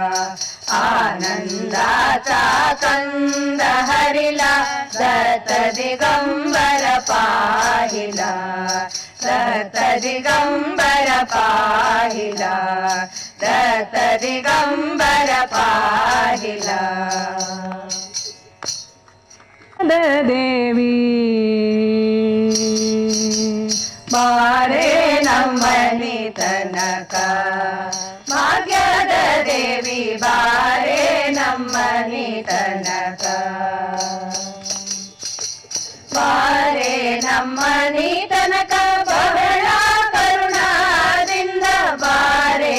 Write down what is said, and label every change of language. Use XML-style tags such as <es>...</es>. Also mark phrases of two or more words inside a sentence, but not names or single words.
<mr>आनंदाचा कंद हरिला दत्त दिगंबर पाहिला. दत्त दिगंबर पाहिला, दत्त दिगंबर पाहिला. देवी</mr> <kn>ಬಾರೆ ನಮ್ಮನಿ ತನಕ, ಭಾಗ್ಯದ ದೇವಿ ಬಾರೆ ನಮ್ಮನಿ ತನಕ, ಬಾರೆ ನಮ್ಮನಿ ತನಕ ಬಹಳ ಕರುಣಾದಿಂದ, ಬಾರೆ</kn>